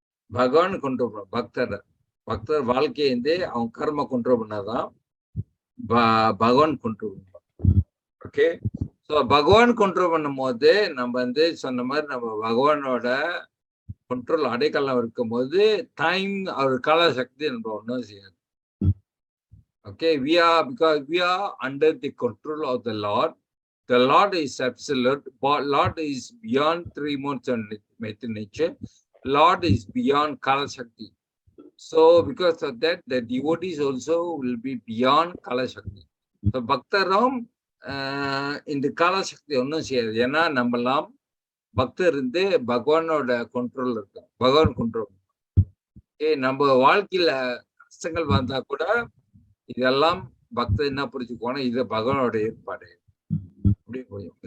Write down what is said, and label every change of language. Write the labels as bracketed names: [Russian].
[Tamil] பகவான் கண்ட்ரோல் பண்ணும் பக்தர் வாழ்க்கையை அவங்க கர்ம கண்ட்ரோல் பண்ணாதான் பகவான் கண்ட்ரோல் பண்ணுவார். ஓகே, ஸோ பகவான் கண்ட்ரோல் பண்ணும் போது நம்ம சொன்ன மாதிரி நம்ம பகவானோட கண்ட்ரோல் அடைக்கலம் இருக்கும் போது டைம் அவர் காலசக்தி நம்ம ஒன்றும் செய்யாது. [English] Okay, because we are under the control of the Lord. The Lord is absolute. Lord is beyond three modes and nature. Lord is beyond Kala Shakti. So because of that, the devotees also will be beyond Kala Shakti. [Tamil] So Bhaktaram இந்த கால சக்தி ஒன்றும் செய்யாது. ஏன்னா நம்மலாம் பக்தர் இருந்து பகவானோட control இருக்கும். பகவான் கண்ட்ரோல். நம்ம வாழ்க்கையில கஷ்டங்கள் வந்தா கூட இதெல்லாம் பக்தர் என்ன புரிஞ்சுக்கோனா இது பகவானோட ஏற்பாடு அப்படி புரியும்.